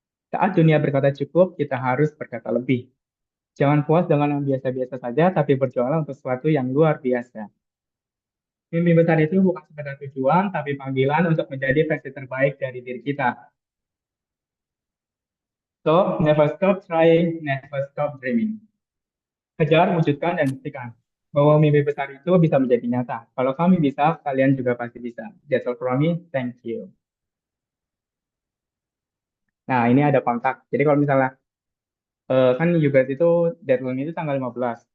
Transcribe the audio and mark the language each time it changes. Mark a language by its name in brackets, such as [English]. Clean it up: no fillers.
[Indonesian] Saat dunia berkata cukup, kita harus berkata lebih. Jangan puas dengan yang biasa-biasa saja, tapi berjuanglah untuk sesuatu yang luar biasa. Mimpi besar itu bukan sekedar tujuan, tapi panggilan untuk menjadi versi terbaik dari diri kita. [English] So, never stop trying, never stop dreaming. [Indonesian] Kejar, wujudkan, dan buktikan bahwa mimpi besar itu bisa menjadi nyata. Kalau kami bisa, kalian juga pasti bisa. [English] That's all from me. Thank you. [Indonesian] Nah, ini ada kontak. Jadi kalau misalnya kan Yugas itu deadline itu tanggal 15.